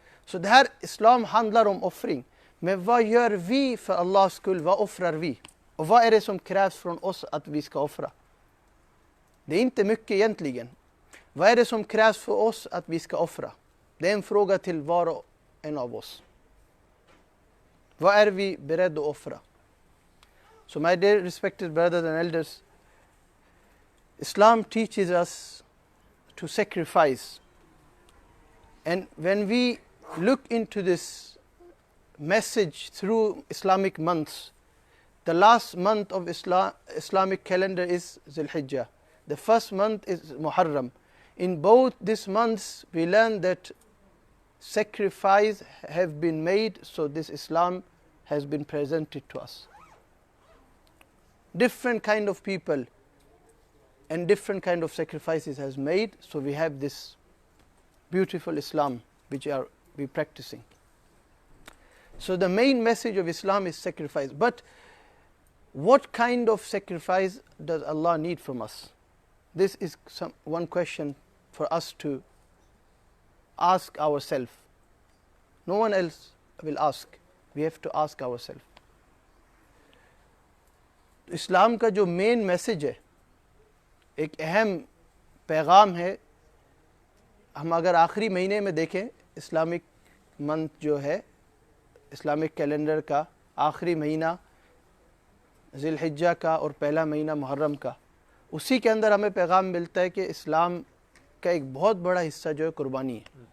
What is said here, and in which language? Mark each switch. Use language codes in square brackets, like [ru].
[sv] Så det här islam handlar om offring. Men vad gör vi för Allahs skull? Vad offrar vi? Och vad är det som krävs från oss att vi ska offra? Det är inte mycket egentligen. Vad är det som krävs för oss att vi ska offra? Det är en fråga till var och en av oss. Vad är vi beredda att offra? [en] So my dear respected brothers and elders, Islam teaches us to sacrifice. And when we look into this message through Islamic months, the last month of Islamic calendar is Zulhijjah. The first month is Muharram. In both these months, we learn that sacrifice have been made, so this Islam has been presented to us. Different kind of people and different kind of sacrifices has made, so we have this beautiful Islam which we practicing. So the main message of Islam is sacrifice. But what kind of sacrifice does Allah need from us? This is one question for us to ask ourselves. No one else will ask. We have to ask ourselves. [hi] इस्लाम का जो main message है, एक अहम पैगाम है. हम अगर आखिरी महीने में देखें, इस्लामिक मंथ जो है, इस्लामिक कैलेंडर का आखिरी महीना ज़िलहिज्जा का और पहला महीना मुहर्रम का, उसी के अंदर हमें पैगाम मिलता है कि इस्लाम का एक बहुत बड़ा हिस्सा जो है कुर्बानी है.